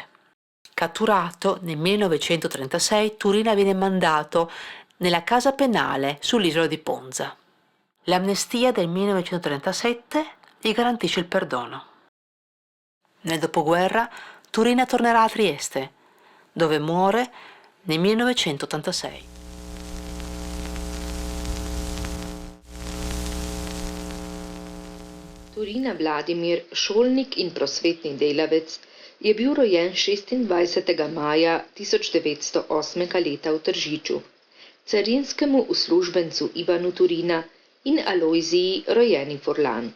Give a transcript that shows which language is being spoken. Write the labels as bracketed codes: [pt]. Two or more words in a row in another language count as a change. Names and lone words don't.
[it] Catturato nel 1936, Turina viene mandato nella casa penale sull'isola di Ponza. L'amnistia del 1937 gli garantisce il perdono. Nel dopoguerra Turina tornerà a Trieste, dove muore nel 1986. [sl] Turina Vladimir, šolnik in prosvetni delavec, je bil rojen 26. maja 1908 leta v Tržiču, carinskemu uslužbencu Ivanu Turina in Alojziji rojeni Furlan.